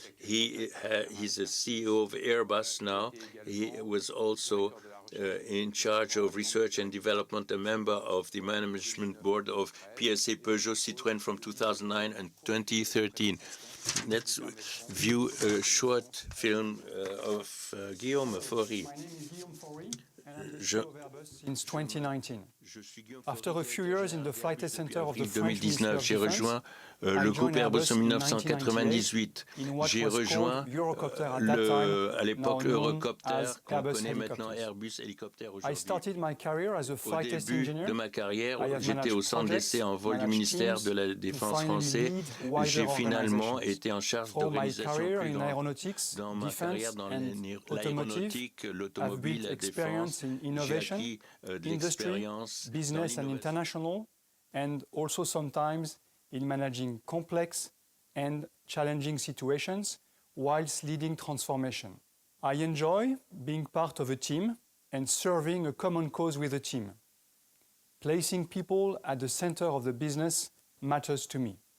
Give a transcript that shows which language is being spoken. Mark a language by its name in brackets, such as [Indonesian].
[English] He's a CEO of Airbus now. He was also in charge of research and development, a member of the management board of PSA Peugeot Citroën from 2009 and 2013. Let's view a short film of Guillaume Faury. My name is Guillaume Faury, and I'm the CEO of Airbus since 2019. After a few years in the flight test center of the French Ministry of [French] J'ai rejoint le groupe Airbus en 1998. J'ai rejoint à l'époque Eurocopter, qu'on connaît maintenant Airbus Hélicoptère aujourd'hui. [English] I started my career as a flight test [French] Au [English] engineer. [French] début de ma carrière, j'étais au centre d'essai en vol du ministère de la Défense français. J'ai finalement été en charge d'organisation plus grande. Dans ma carrière dans l'aéronautique, l'automobile, la défense, j'ai acquis de l'expérience [English] business and international, and also sometimes in managing complex and challenging situations whilst leading transformation. I enjoy being part of a team and serving a common cause with a team. Placing people at the center of the business matters to me.